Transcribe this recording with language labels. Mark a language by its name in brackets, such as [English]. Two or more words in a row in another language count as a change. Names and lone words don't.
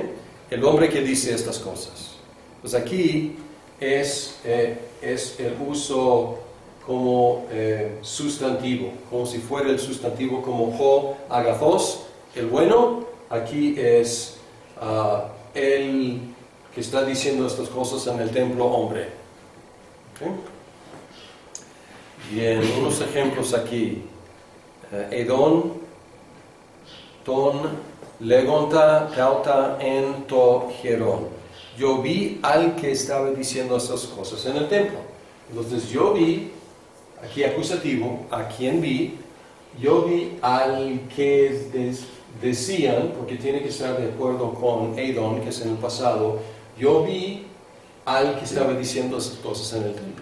[Spanish] El hombre que dice estas cosas. Pues aquí es el uso como sustantivo, como si fuera el sustantivo como [Greek] ὁ ἀγαθός, [Spanish] el bueno. Aquí es el que está diciendo estas cosas en el templo, hombre. ¿Okay? Bien, unos ejemplos aquí. [Greek] ἔδον, τὸν, λέγοντα, καυτα, ἐν, τῷ, ἱερόν. [Spanish] Yo vi al que estaba diciendo estas cosas en el templo. Entonces yo vi, aquí acusativo, a quien vi, yo vi al que decían, porque tiene que estar de acuerdo con Edon, que es en el pasado, yo vi al que estaba diciendo esas cosas en el templo.